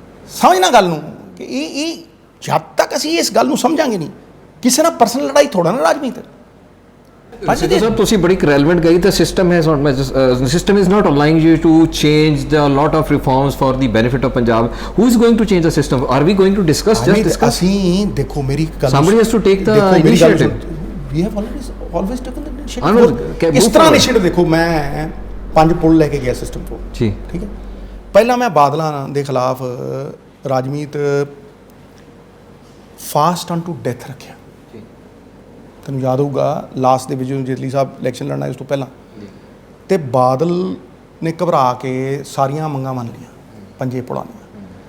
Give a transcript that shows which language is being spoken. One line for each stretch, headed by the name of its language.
Punjabi: ਸਮਝਣਾ ਗੱਲ ਨੂੰ ਕਿ ਇਹ ਜਦ ਤੱਕ ਅਸੀਂ ਇਸ ਗੱਲ ਨੂੰ ਸਮਝਾਂਗੇ ਨਹੀਂ, ਕਿਸੇ ਨਾਲ ਪਰਸਨਲ ਲੜਾਈ ਥੋੜਾ ਨਾ ਰਾਜਨੀਤ। ਸਿੱਧੂ ਸਾਹਿਬ, ਤੁਸੀਂ ਬੜੀ ਰੈਲੇਵੈਂਟ ਗਈ ਤਾਂ ਸਿਸਟਮ ਹੈ,
English: System is not allowing you to change the lot of reforms for the benefit of Punjab. Who is going to change the system? Are we going to discuss? Just discuss.
Punjabi: ਅਸੀਂ ਦੇਖੋ, ਮੇਰੀ ਗੱਲ,
English: somebody has to take the initiative. we have always taken the initiative.
Punjabi: ਇਸ ਤਰ੍ਹਾਂ initiative ਦੇਖੋ, ਮੈਂ 5 ਪੁਲ ਲੈ ਕੇ ਗਿਆ ਸਿਸਟਮ ਤੋਂ ਜੀ, ਠੀਕ ਹੈ। ਪਹਿਲਾਂ ਮੈਂ ਬਾਦਲਾਂ ਦੇ ਖਿਲਾਫ Rajmeet fast on to death ਰੱਖਿਆ, ਤੈਨੂੰ ਯਾਦ ਹੋਊਗਾ ਲਾਸਟ ਦੇ ਵਿੱਚ ਜਦੋਂ ਜੇਤਲੀ ਸਾਹਿਬ ਇਲੈਕਸ਼ਨ ਲੜਨਾ ਉਸ ਤੋਂ ਪਹਿਲਾਂ ਤੇ ਬਾਦਲ ਨੇ ਘਬਰਾ ਕੇ ਸਾਰੀਆਂ ਮੰਗਾਂ ਮੰਨ ਲਈਆਂ, ਪੰਜੇ ਪੁਲਾਂ ਦੀਆਂ।